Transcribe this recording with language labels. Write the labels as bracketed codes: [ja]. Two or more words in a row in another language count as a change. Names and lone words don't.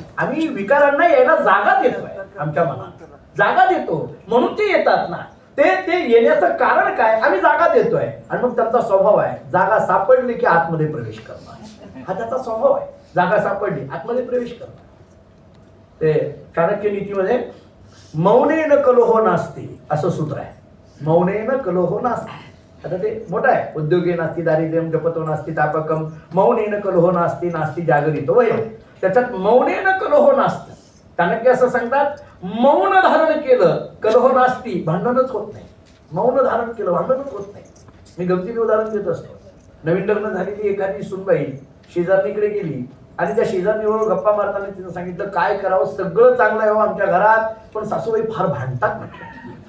[mr] आम्ही विकारांना यायला जागा देतोय, आमच्या मनात जागा देतो म्हणून ते येतात ना. ते येण्याचं कारण काय, आम्ही जागा देतोय. आणि मग त्यांचा स्वभाव आहे, जागा सापडली की आतमध्ये प्रवेश करणं. हा त्याचा स्वभाव आहे, जागा सापडली आतमध्ये प्रवेश करणं. ते चाणक्य नीतीमध्ये [sa] मौनेन कलोहो नास्ति [mr] असं सूत्र आहे. [sa] मौनेन कलोहो नास्ति. [mr] आता ते मोठं आहे, [sa] उद्योगे नास्ति दारिद्र्यम जपतो नास्ति तापकम मौनेन कलोहो नास्ति नास्ति जागरितो वयम्. [mr] त्याच्यात [sa] मौनेन कलोहो नास्ति. [mr] चाणक्य असं सांगतात, मौन धारण केलं [sa] कलह नास्ति, [mr] भांडणच होत नाही. मौन धारण केलं भांडणच होत नाही. मी गमतीने उदाहरण देत असतो. नवीन लग्न झालेली एखादी सुनबाई शेजारणीकडे गेली आणि त्या शेजारणीवर गप्पा मारताना तिनं सांगितलं काय करावं, सगळं चांगलं आहे हो आमच्या घरात, पण सासूबाई फार भांडतात म्हटलं.